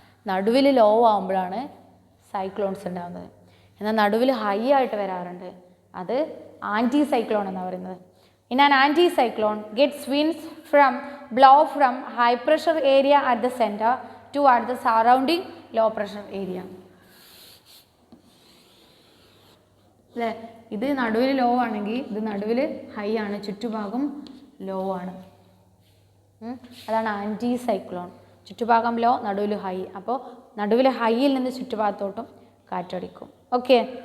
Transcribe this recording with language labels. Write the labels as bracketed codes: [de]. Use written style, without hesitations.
[ml] നടുവിൽ ലോ ആകുമ്പോഴാണ് സൈക്ലോൺസ് ഉണ്ടാകുന്നത്. എന്നാൽ നടുവിൽ ഹൈ ആയിട്ട് വരാറുണ്ട്, അത് ആൻറ്റി സൈക്ലോൺ എന്നാണ് പറയുന്നത്. [en] In an anti cyclone gets winds blow from high pressure area at the center toward the surrounding low pressure area. [ml] അല്ലേ, ഇത് നടുവിൽ ലോ ആണെങ്കിൽ ഇത് നടുവിൽ ഹൈ ആണ്, ചുറ്റുഭാഗം ലോ ആണ്. അതാണ് ആൻറ്റി സൈക്ലോൺ. ചുറ്റുഭാഗം ലോ, നടുവിൽ ഹൈ. അപ്പോൾ നടുവിൽ ഹൈയിൽ നിന്ന് ചുറ്റുഭാഗത്തോട്ടും കാറ്റടിക്കും. ഓക്കെ.